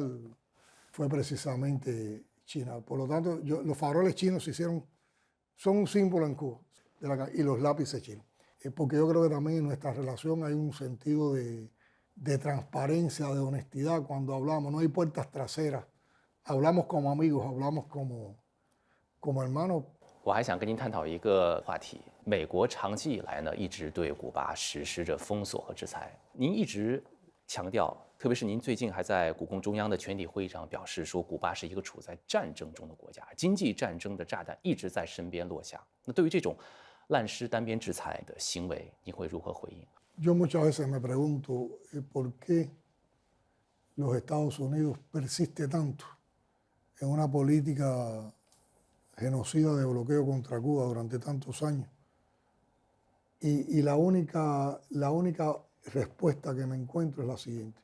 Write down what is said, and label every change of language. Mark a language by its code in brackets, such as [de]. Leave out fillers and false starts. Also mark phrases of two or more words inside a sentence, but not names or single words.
[es] Fue precisamente China. Por lo tanto, los faroles chinos son un símbolo en Cuba, y los lápices chinos. Porque yo creo que también en nuestra relación hay un sentido de transparencia, de honestidad cuando hablamos. No hay puertas traseras. Hablamos como amigos, hablamos como hermanos. [zh] 我还想跟您探讨一个话题：美国长期以来呢，一直对古巴实施着封锁和制裁。您一直强调，特别是您最近还在古共中央的全体会议上表示说，古巴是一个处在战争中的国家，经济战争的炸弹一直在身边落下。那对于这种滥施单边制裁的行为，你会如何回应？ [es] Yo muchas veces me pregunto por qué los Estados Unidos persiste tanto en una política genocida de bloqueo contra Cuba durante tantos años. Y la única respuesta que me encuentro es la siguiente.